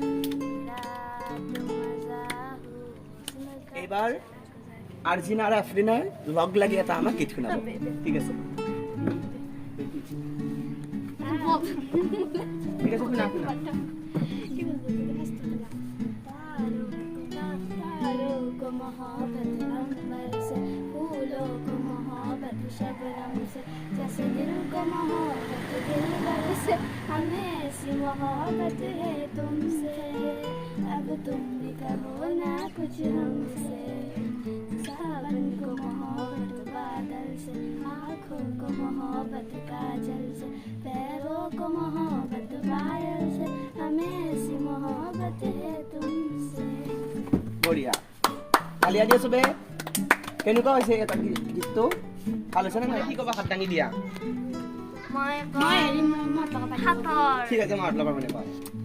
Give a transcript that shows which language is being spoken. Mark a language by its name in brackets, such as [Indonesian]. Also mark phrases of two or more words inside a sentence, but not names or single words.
[Assamese] এইবাৰ আৰ্জিনা আৰু আফৰিনাৰ লগ লাগি এটা আমাক গীত শুনাব ঠিক আছে ঠিক আছে শুনা শুনা [Hindi] जैसे दिल को मोहब्बत दिल बरसे हमें ऐसी मोहब्बत है तुमसे अब तुम भी कहो ना कुछ हमसे सावन को मोहब्बत बादल से आँखों को मोहब्बत काजल से पैरों को मोहब्बत पायल से हमें ऐसी मोहब्बत है तुमसे [Assamese] বঢ়িয়া তালিয়া দিয়া চবে কেনেকুৱা হৈছে এটা গীতটো ভাল হৈছে নে নাই কি ক'বা হাত দাঙি দিয়া ঠিক আছে মই হাত লগাব মানে কোৱা